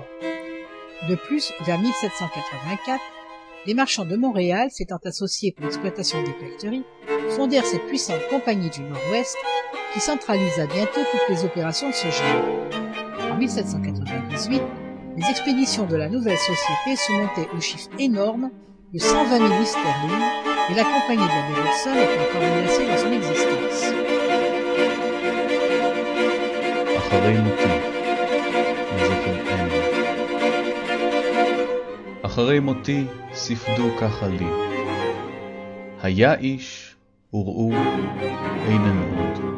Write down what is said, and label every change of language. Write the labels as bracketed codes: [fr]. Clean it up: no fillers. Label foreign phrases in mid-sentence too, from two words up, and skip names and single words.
[fr] De plus, vers 1784, les marchands de Montréal, s'étant associés pour l'exploitation des pelleteries, fondèrent cette puissante compagnie du Nord-Ouest qui centralisa bientôt toutes les opérations de ce genre. En 1798, les expéditions de la nouvelle société se montaient au chiffre énorme de 120 000 livres sterling et la compagnie de la baie d'Hudson était encore menacée dans son existence. [he] אחרי מותי ספדו ככה לי. היה איש וראו איננו עוד.